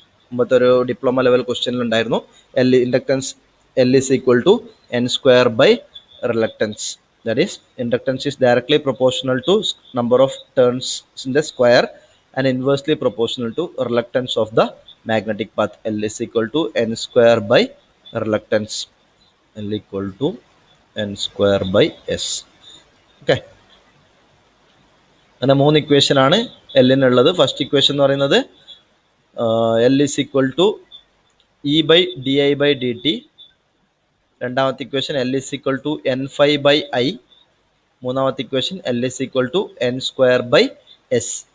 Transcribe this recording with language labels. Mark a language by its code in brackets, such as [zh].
[ml] മുമ്പത്തെ ഒരു diploma level ക്വസ്റ്റ്യനിലുണ്ടായിരുന്നു [en] Inductance L is equal to N square by reluctance. That is inductance is directly proportional to number of ടേൺസിൻ്റെ square and inversely proportional to reluctance of the magnetic path. L is equal to n square by reluctance. L equal to n square by s. [ml] Okay, അങ്ങനെ 3 equation ആണ് എല്ലിനുള്ളത്. [en] first equation [ml] എന്ന് പറയുന്നത് [en] L is equal to E by D I by D T. [ml] രണ്ടാമത്തെ [en] Equation L is equal to N phi by I. [ml] മൂന്നാമത്തെ [en] Equation L is equal to N square by S.